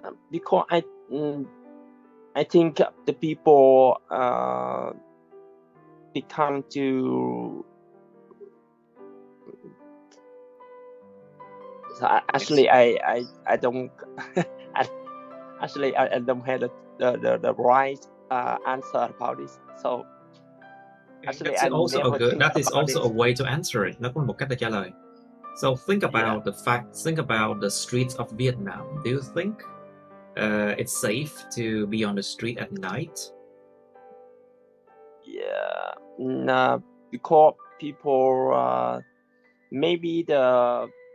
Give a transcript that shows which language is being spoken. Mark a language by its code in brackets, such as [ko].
[en] because I think the people become to. So actually, I don't. Actually, I don't have the right answer about this. So actually, I also never think that is about also this. a way to answer it. [vi] Nó cũng là một cách để trả lời. [en] So think about the fact. Think about the streets of Vietnam. Do you think it's safe to be on the street at night? Yeah, nah, because people maybe the